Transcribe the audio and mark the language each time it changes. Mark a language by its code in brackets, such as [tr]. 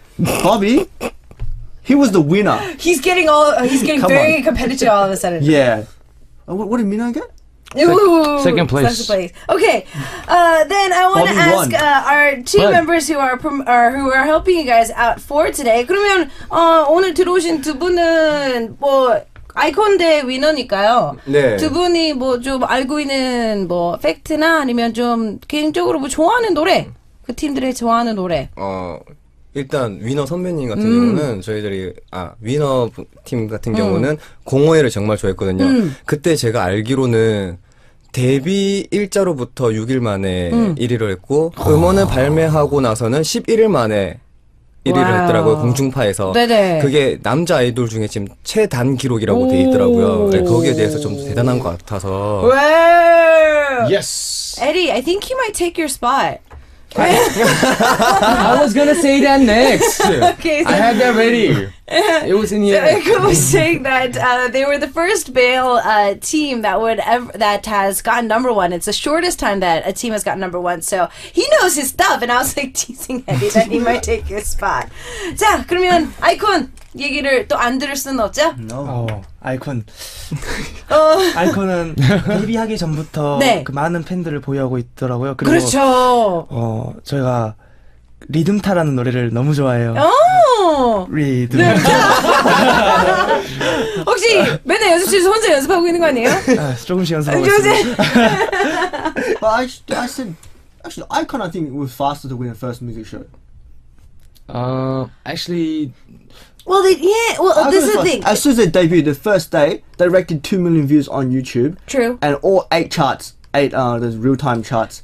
[en] Bobby, he was the winner. he's getting very competitive all of a sudden. Yeah. What did Mina get? Ooh, Second place. Okay, then I want to Bobby ask our two members who are helping you guys out for today. [ko] 그러면 오늘 들어오신 두 분은 뭐 아이콘 대 위너니까요. 네. 두 분이 뭐 좀 알고 있는 뭐 팩트나 아니면 좀 개인적으로 뭐 좋아하는 노래, 그 팀들의 좋아하는 노래. 일단 위너 선배님 같은 경우는 저희들이 위너 팀 같은 경우는 051을 정말 좋아했거든요. 그때 제가 알기로는 데뷔 일자로부터 6일 만에 1위를 했고 음원을 발매하고 나서는 11일 만에 1위를 했더라고요. 공중파에서. 네네. 그게 남자 아이돌 중에 지금 최단 기록이라고 돼 있더라고요. 네, 거기에 대해서 좀 대단한 것 같아서. [en] Wow. Yes. Eddie, I think he might take your spot. I was gonna say that next. Okay, so I had that ready. It was in here. I was saying that they were the first male team that has gotten #1. It's the shortest time that a team has gotten #1. So he knows his stuff, and I was like teasing Eddie that he might take his spot. [ko] 자, 그러면 아이콘 얘기를 또 안 들을 수는 없죠? 아이콘. 아이콘은 데뷔하기 전부터 네. 그 많은 팬들을 보유하고 있더라고요. 그리고 그렇죠. 저희가 리듬타라는 노래를 너무 좋아해요. 리듬. 혹시 맨날 연습실에서 혼자 연습하고 있는 거 아니에요? 조금씩 연습하고 있어요. [en] But I said, actually, iKON, I think, was faster to win the first music show. Actually, Well, this is the thing. As soon as they debuted, the first day, they racked 2 million views on YouTube. True. And all 8 charts, those real-time charts.